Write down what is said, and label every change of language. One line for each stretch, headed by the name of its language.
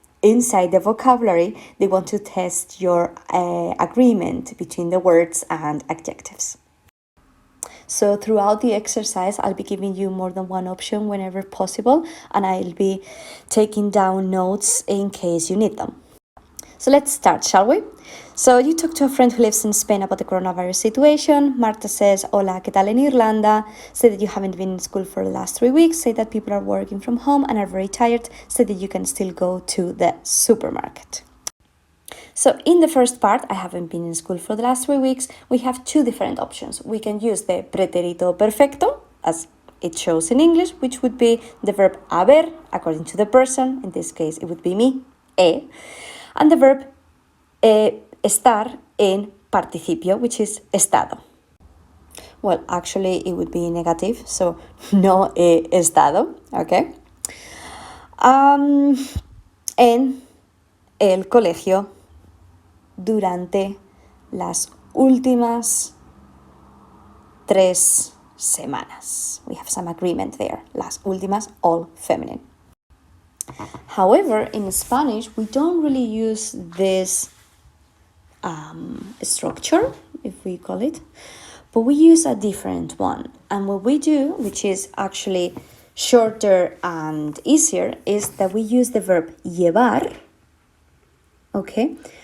English: Inside the vocabulary, they want to test your agreement between the words and adjectives. So throughout the exercise, I'll be giving you more than one option whenever possible, and I'll be taking down notes in case you need them. So let's start, shall we? So you talk to a friend who lives in Spain about the coronavirus situation. Marta says,
Spanish: hola, ¿qué tal en Irlanda?
English: Say that you haven't been in school for the last 3 weeks. Say that people are working from home and are very tired. Say that you can still go to the supermarket. So in the first part, I haven't been in school for the last 3 weeks. We have two different options. We can use the pretérito perfecto, as it shows in English, which would be the verb haber, according to the person. In this case, it would be me, and the verb estar in participio, which is estado. Well, actually, it would be negative, so
Spanish: no he estado,
English: okay?
Spanish: En el colegio durante las últimas 3 semanas.
English: We have some agreement there.
Spanish: Las últimas,
English: all feminine. However, in Spanish, we don't really use this structure, if we call it, but we use a different one. And what we do, which is actually shorter and easier, is that we use the verb llevar, okay?